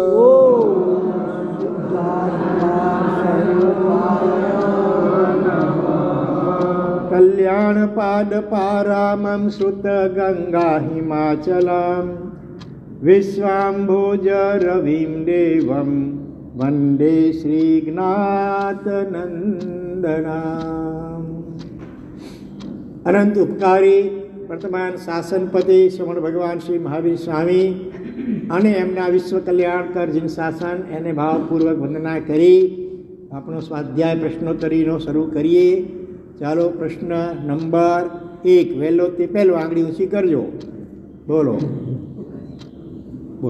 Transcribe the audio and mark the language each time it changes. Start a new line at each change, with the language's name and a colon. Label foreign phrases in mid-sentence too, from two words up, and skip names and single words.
Sanskrit: ओम शुद्धात्मस्वरूपाय नमः कल्याणपादपारामं श्रुतगङ्गा हिमाचलं विश्वाम्भोजरविं देवं वन्दे श्रीज्ञातनन्दनम्।
Gujarati: અનંત ઉપકારી વર્તમાન શાસનપતિ શ્રવણ ભગવાન શ્રી મહાવીર સ્વામી અને એમના વિશ્વ કલ્યાણકર જીન શાસન એને ભાવપૂર્વક વંદના કરી આપણો સ્વાધ્યાય પ્રશ્નોત્તરીનો શરૂ કરીએ। ચાલો પ્રશ્ન નંબર 1 વહેલો તે પહેલો આંગળી ઊંચી કરજો, બોલો બોલો।